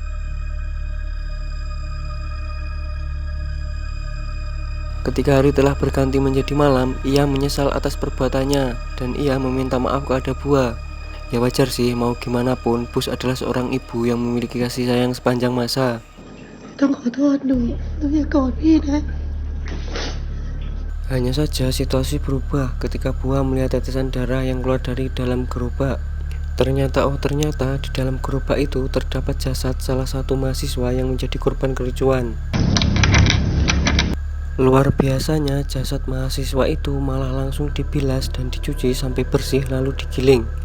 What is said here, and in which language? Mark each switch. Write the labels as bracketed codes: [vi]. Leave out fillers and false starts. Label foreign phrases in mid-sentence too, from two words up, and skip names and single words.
[id] Ketika hari telah berganti menjadi malam, ia menyesal atas perbuatannya dan ia meminta maaf kepada Bua. Ya wajar sih, mau gimana pun Bus adalah seorang ibu yang memiliki kasih sayang sepanjang masa. [th] ต้องขอโทษหนูอย่าโกรธพี่นะ [id] Hanya saja situasi berubah ketika Bua melihat tetesan darah yang keluar dari dalam gerobak. Ternyata di dalam gerobak itu terdapat jasad salah satu mahasiswa yang menjadi korban kericuan. Luar biasanya, jasad mahasiswa itu malah langsung dibilas dan dicuci sampai bersih lalu digiling.